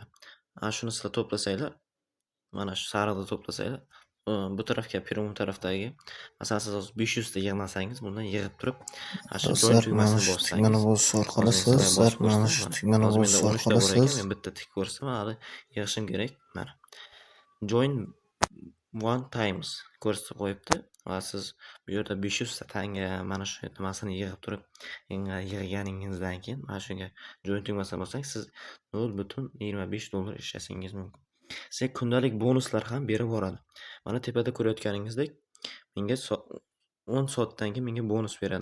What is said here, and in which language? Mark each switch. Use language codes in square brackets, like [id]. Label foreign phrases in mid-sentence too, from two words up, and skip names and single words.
[uz] Ana shuni sizlar to'plasanglar, mana shu sariqni to'plasanglar, bu tarafga premium tarafdagi, masalan siz hozir 500 ta yig'nasangiz, bundan yig'ib turib, ana shu join tugmasini bossangiz, mana bosish orqali siz mana shu tugmani bosish orqali siz men bitta tik ko'rsam, hali yig'ishim kerak. Mana [en] join one times [uz] ko'rsatib qo'yibdi va siz bu yerda 500 ta tanga mana shu nimasini yig'ib turib, yig'ganingizdan keyin mana shunga join tugmasini bossangiz, siz 0.25 dollar ishlasangiz mumkin. Sizga kundalik bonuslar ham berib boradi. Mana tepada ko'rayotganingizdek, menga 10 soatdan keyin menga bonus beradi.